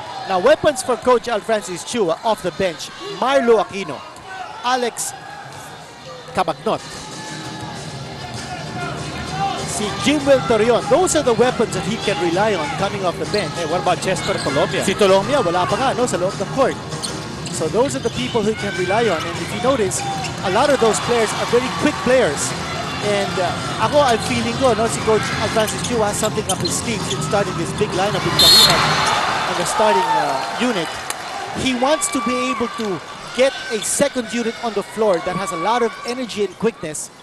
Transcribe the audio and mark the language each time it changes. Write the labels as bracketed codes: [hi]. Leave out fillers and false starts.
[en] Now, weapons for Coach Alfrancis Chua off the bench. Marlo Aquino, Alex Cabagnot, si Jimwell Torreon. Those are the weapons that he can rely on coming off the bench. Hey, what about Chester Tolomia? [tl] Si Tolomia, wala pa nga, no, sa loob ng court. [en] So those are the people who can rely on. And if you notice, a lot of those players are very quick players. And [tl] ako, [en] I'm feeling [tl] ko, no, si [en] Coach Alfrancis Chua has something up his sleeves in starting this big lineup with Kalina on the starting unit. He wants to be able to get a second unit on the floor that has a lot of energy and quickness.